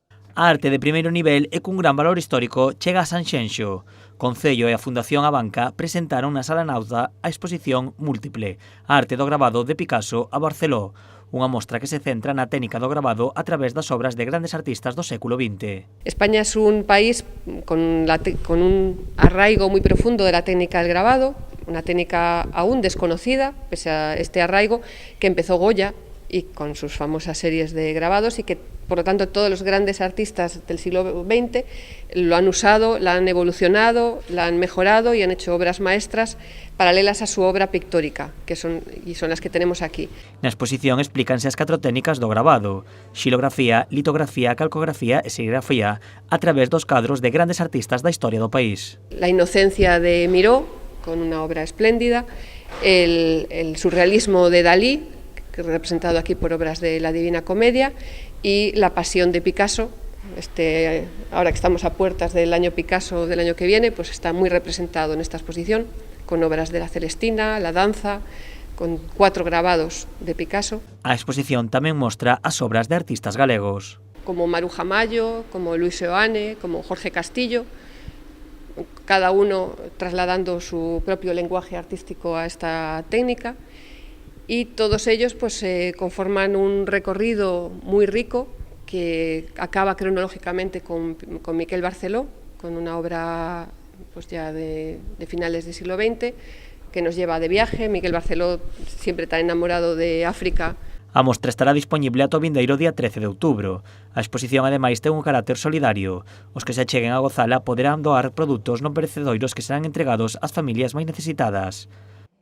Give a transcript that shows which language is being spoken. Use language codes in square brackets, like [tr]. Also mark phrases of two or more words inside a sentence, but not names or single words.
[gl] A arte de primeiro nivel e cun gran valor histórico chega a Sanxenxo. Concello e a Fundación Abanca presentaron na Sala Nauta a exposición múltiple, a arte do gravado de Picasso a Barceló, unha mostra que se centra na técnica do gravado a través das obras de grandes artistas do século XX. [es] España es un país con un arraigo muy profundo de la técnica del grabado, una técnica aún desconocida, pese a este arraigo, que empezó Goya y con sus famosas series de grabados y que, por lo tanto, todos los grandes artistas del siglo XX lo han usado, la han evolucionado, la han mejorado y han hecho obras maestras paralelas a su obra pictórica, que son las que tenemos aquí. [gl] Na exposición explícanse as 4 técnicas do gravado: xilografía, litografía, calcografía e serigrafía, a través dos cadros de grandes artistas da historia do país. [es] La inocencia de Miró, con una obra espléndida, el surrealismo de Dalí, que representado aquí por obras de la Divina Comedia, y la Pasión de Picasso. Ahora que estamos a puertas del año Picasso del año que viene, pues está muy representado en esta exposición, con obras de la Celestina, la danza, con 4 grabados de Picasso. [gl] A exposición tamén mostra as obras de artistas galegos, [es] como Maruja Mayo, como Luis Seoane, como Jorge Castillo, cada uno trasladando su propio lenguaje artístico a esta técnica. Y todos ellos pues conforman un recorrido muy rico que acaba cronológicamente con Miquel Barceló, con una obra pues ya de finales del siglo XX, que nos lleva de viaje. Miquel Barceló, siempre tan enamorado de África. [gl] A mostra estará disponible ata o vindeiro día 13 de outubro. A exposición, ademais, ten un carácter solidario. Os que se acheguen a gozala poderán doar produtos non perecedoiros que serán entregados ás familias máis necesitadas.